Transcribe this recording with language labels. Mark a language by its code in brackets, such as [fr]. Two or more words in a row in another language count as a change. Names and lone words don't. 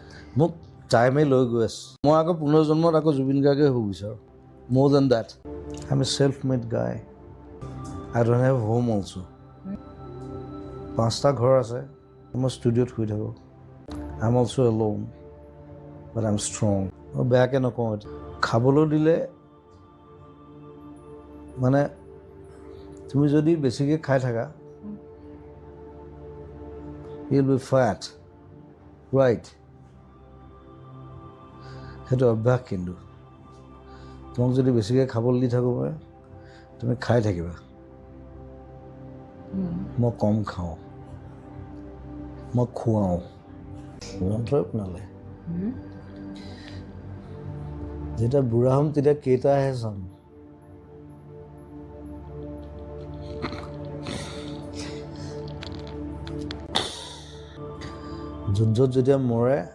[as] মোক টাইমে লৈ গৈ আছে মই আকৌ পুনৰ্জন্মত আকৌ জুবিন গাৰ্গে হ'ব বিচাৰোঁ [en] more than that I'm a self-made guy I don't have home also [as] 5টা ঘৰ আছে মই ষ্টুডিঅ'ত শুই থাকোঁ [en] I'm also alone but I'm strong [as] মই বেয়াকৈ নকওঁ খাবলৈ দিলে মানে তুমি যদি বেছিকৈ খাই থাকা [en] you'll be fat right [as] সেইটো অভ্যাস কিন্তু তোমাক যদি বেছিকৈ খাবলৈ দি থাকোঁ মই তুমি খাই থাকিবা মই কম খাওঁ মই খুৱাওঁ যন্ত্ৰই শুনালে যেতিয়া বুঢ়া হ'ম তেতিয়া কেইটাহে চাম যুদ্ধত যেতিয়া মৰে